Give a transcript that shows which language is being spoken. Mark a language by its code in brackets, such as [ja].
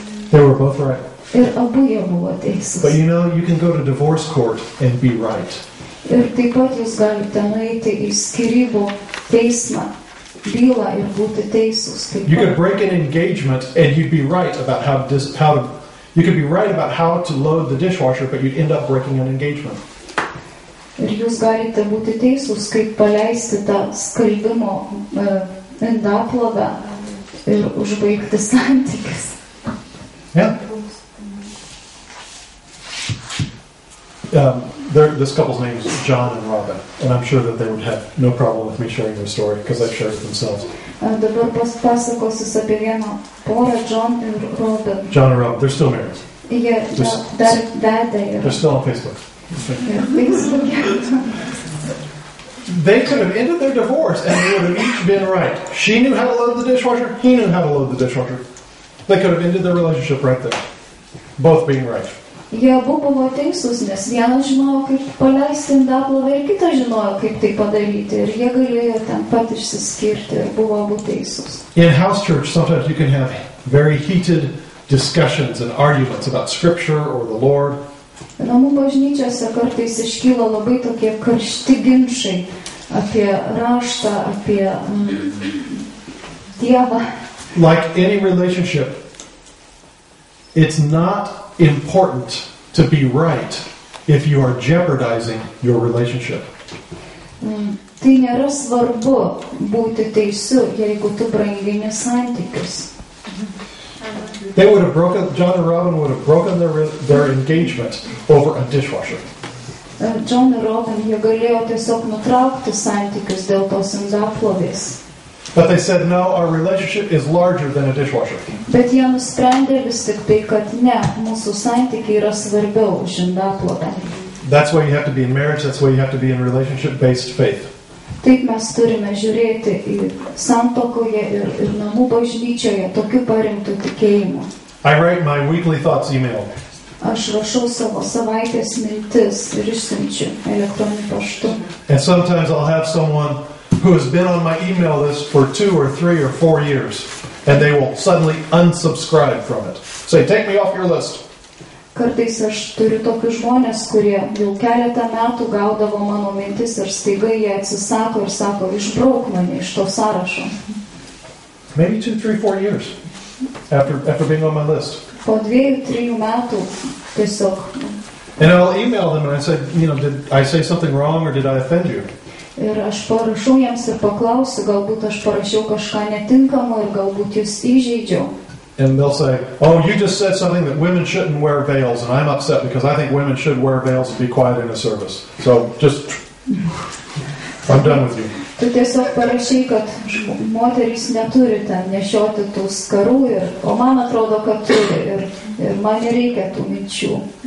[en] They were both right. [lt] Ir abu jie buvo teisūs. [en] But you know, you can go to divorce court and be right. [lt] Ir taip pat jūs galite nueiti į skyrybų teismą, bylą ir būti teisūs. [en] You could break an engagement and you'd be right about you could be right about how to load the dishwasher, but you'd end up breaking an engagement. [lt] Ir jūs galite būti teisūs, kaip paleisti tą skalbimo indaplovę ir užbaigti santykius. [en] Yeah. This couple's name is John and Robin, and I'm sure that they would have no problem with me sharing their story because they've shared it themselves. [lt] Dabar pasakosis apie vieną porą, John ir Robin. [en] John and Robin, they're still married. [lt] Jie dar vedė [en] They're still on Facebook. [lt] ir [en] They could have ended their divorce and they would have each been right. She knew how to load the dishwasher, he knew how to load the dishwasher. They could have ended their relationship right there. Both being right. [lt] Jie abu buvo teisūs, nes vienas žinojo, kaip paleisti indaplovę ir kitas žinojo, kaip tai padaryti. Ir jie galėjo ten pat išsiskirti ir buvo abu teisūs. [en] In house church, sometimes you can have very heated discussions and arguments about scripture or the Lord. [lt] Namų bažnyčiose kartais iškyla labai tokie karšti ginčai apie raštą, apie Dievą. [en] Like any relationship, it's not important to be right if you are jeopardizing your relationship. [lt] Tai nėra svarbu būti teisiu, jeigu tu brangini santykius. [en] They would have John and Robin would have broken their engagement over a dishwasher. [lt] John ir Robin, jie galėjo tiesiog nutraukti santykius dėl tos indaplovės. [en] But they said, no, our relationship is larger than a dishwasher. [lt] Bet jie nusprendė vis tik tai, kad ne, mūsų santykiai yra svarbiau už indaplovę. [en] That's why you have to be in marriage, that's why you have to be in relationship-based faith. [lt] Taip mes turime žiūrėti į santuokoje ir namų bažnyčioje tokiu parinktų tikėjimu. [en] I write my weekly thoughts email. [lt] Aš rašau savo savaitės mintis ir išsiunčiu elektroniniu paštu. [en] And sometimes I'll have someone who has been on my email list for 2 or 3 or 4 years, and they will suddenly unsubscribe from it. Say, take me off your list. [lt] Kartais aš turiu tokius žmonės, kurie jau keletą metų gaudavo mano mintis ir staiga jie atsisako ir sako, išbrauk mane iš to sąrašo. [en] Maybe 2, 3, 4 years after being on my list. [lt] Po 2-3 metų tiesiog. [en] And I'll email them and I say, did I say something wrong or did I offend you? [lt] Ir aš parašau jiems ir paklausiu, galbūt aš parašiau kažką netinkamo ir galbūt jūs įžeidžiau. [en] And they'll say, oh, you just said something that women shouldn't wear veils, and I'm upset because I think women should wear veils and be quiet in a service. So I'm done with you. [lt] Tu tiesiog parašai, kad moterys neturi ten nešioti tų skarų, o man atrodo, kad turi ir man nereikia tų minčių.